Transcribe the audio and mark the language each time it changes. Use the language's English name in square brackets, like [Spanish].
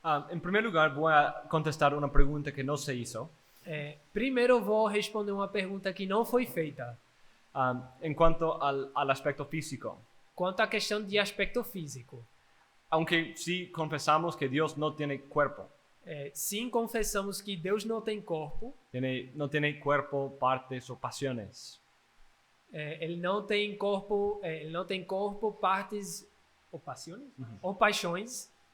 [Spanish] En primer lugar, voy a contestar una pregunta que no se hizo. [Portuguese] Primeiro vou responder uma pergunta que não foi feita. [Spanish] En cuanto al aspecto físico. [Portuguese] Quanto à questão de aspecto físico. [Spanish] Aunque sí confesamos que Dios no tiene cuerpo. [Portuguese] Sim, confessamos que Deus não tem corpo. [Spanish] No tiene cuerpo, partes o pasiones. [Portuguese] Ele não tem corpo, partes ou pasiones, ou paixões.